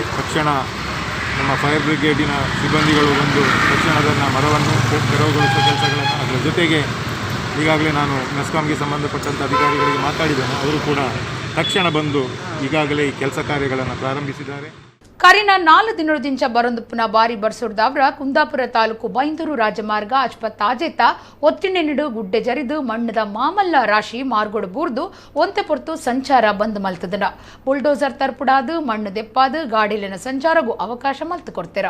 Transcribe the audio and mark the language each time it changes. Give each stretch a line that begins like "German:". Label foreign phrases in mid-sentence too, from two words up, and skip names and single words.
Kannada: ತಕ್ಷಣ ನಮ್ಮ ಫೈರ್ ಬ್ರಿಗೇಡಿನ ಸಿಬ್ಬಂದಿಗಳು ಬಂದು ತಕ್ಷಣದನ್ನು ಮರವನ್ನು ತೆರವುಗೊಳಿಸುವ ಕೆಲಸಗಳನ್ನು, ಅದರ ಜೊತೆಗೆ ಈಗಾಗಲೇ ನಾನು ಮೆಸ್ಕಾಂಗೆ ಸಂಬಂಧಪಟ್ಟಂಥ ಅಧಿಕಾರಿಗಳಿಗೆ ಮಾತಾಡಿದ್ದೇನೆ. ಅವರು ಕೂಡ ತಕ್ಷಣ ಬಂದು ಈಗಾಗಲೇ ಈ ಕೆಲಸ ಕಾರ್ಯಗಳನ್ನು ಪ್ರಾರಂಭಿಸಿದ್ದಾರೆ.
Tulu: ಕರಿನ 4 ದಿನದಿಂದ ಬರೊಂದುಪ್ಪುನ ಬಾರಿ ಬರ್ಸೋಡ್ದವ್ರ ಕುಂದಾಪುರ ತಾಲೂಕು ಬೈಂದೂರು ರಾಜಮಾರ್ಗ ಅಜ್ಪತ್ತಾಜೆತ ಒತ್ತಿನೆನಿಡು ಗುಡ್ಡೆ ಜರಿದು ಮಣ್ಣದ ಮಾಮಲ್ಲ ರಾಶಿ ಮಾರ್ಗೋಡು ಬೂರ್ದು ಒಂತೆ ಪೊರ್ತು ಸಂಚಾರ ಬಂದ್ ಮಲ್ತದನ. ಬುಲ್ಡೋಸರ್ ತರ್ಪುಡಾದು ಮಣ್ಣು ದೆಪ್ಪಾದು ಗಾಡಿಲಿನ ಸಂಚಾರಗೂ ಅವಕಾಶ ಮಲ್ತು ಕೊಡ್ತೀರ.